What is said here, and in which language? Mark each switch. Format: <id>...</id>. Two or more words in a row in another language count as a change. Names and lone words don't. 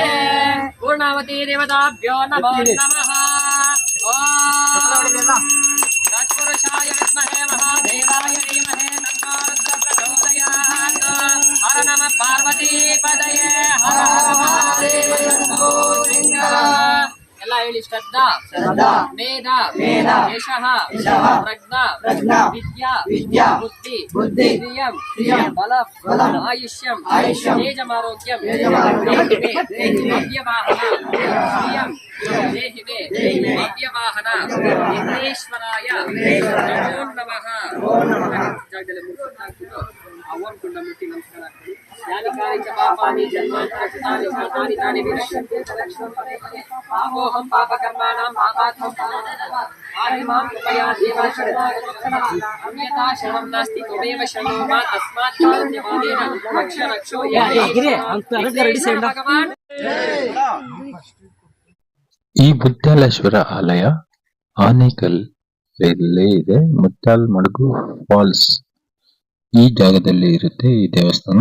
<sa>पूर्णावती देवताभ्यो नमो नमः। तत्पुरुषाय विद्महे महादेवाय धीमहि तन्नो रुद्रः प्रचोदयात्। हर नमः पार्वती पदये हर हर महादेव शम्भो शङ्कर।</sa> <kn>ಎಲ್ಲ ಹೇಳಿ</kn> <sa>ಶ್ರದ್ಧಾ ಮೇಧ ಯಶಃ ಪ್ರಜ್ಞಾ ವಿದ್ಯಾ ಬುದ್ಧಿ ಶ್ರಿಯಂ ಬಲಂ ಆಯುಷ್ಯಂ ತೇಜಮಾರೋಗ್ಯಂ ಅವ್ಯವಾಹನ ಶ್ರಿಯಂ ದೇಹಿ ಮೇ ಅವ್ಯವಾಹನ ವಿಘ್ನೇಶ್ವರಾಯ ನಮೋ ನಮಃ.</sa> <kn>ಜಾಗದಲ್ಲಿ ಮುಗಿಸ್ಕೊಂಡು ಆ ಓಂ ಕುಂಡ ಮುಟ್ಟಿ ನಮಸ್ಕಾರ ಹಾಕ್ತೀವಿ.</kn> <sa>ಯಾನಿಕಾನಿ ಚ ಪಾಪಾನಿ ಜನ್ಮಾಂತರಕೃತಾನಿ ಚ ತಾನಿ ತಾನಿ ವಿನಶ್ಯಂತಿ ತದಕ್ಷಣಂ ಪದೇ ಪದೇ ಪಾಪೋಹಂ ಪಾಪಕರ್ಮಾಣಾಂ ಪಾಪಾತ್ಮಂ ಆದಿಮಾಂ ಕೃಪಯಾ ದೇವ ಶರಣಾಗತಃ ಅನ್ಯಥಾ ಶರಣಂ ನಾಸ್ತಿ ತ್ವಮೇವ ಶರಣೋ ಮಾ ತಸ್ಮಾತ್ ಕಾರುಣ್ಯವಾದೇನ ರಕ್ಷ ರಕ್ಷೋ ಭಗವಾನ್.</sa> <kn>ಈ ಮುತ್ಯಾಲೇಶ್ವರ ಆಲಯ ಆನೇಕಲ್ ಇಲ್ಲೇ ಇದೆ. ಮುತ್ಯಾಲ್ ಮಡುಗು ಫಾಲ್ಸ್ ಈ ಜಾಗದಲ್ಲಿ ಇರುತ್ತೆ ಈ ದೇವಸ್ಥಾನ.</kn>